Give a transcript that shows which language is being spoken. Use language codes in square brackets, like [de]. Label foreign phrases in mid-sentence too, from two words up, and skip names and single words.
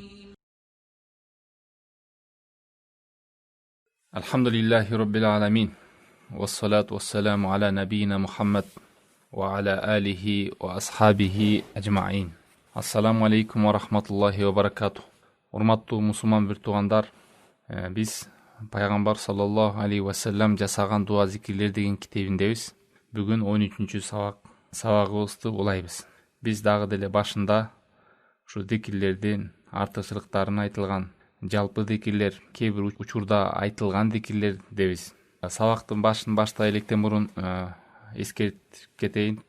[ar] الحمد لله رب العالمين والصلاة والسلام على نبينا محمد وعلى آله وأصحابه أجمعين. السلام عليكم ورحمة الله وبركاته. [ky] Урматтуу мусулман бир туугандар, биз пайгамбар [ar] صلى الله عليه وسلم [ky] жасаган дуа зикирлер деген китебиндебиз. Бүгүн 13-чү сабагыбызды улайбыз. Биз дагы деле башында ушу зикирлердин артыкчылыктарын айтылган, жалпы зикирлер, кээ бир учурда айтылган зикирлер дебиз. Сабактын башын баштай электен мурун эскертип кетейин.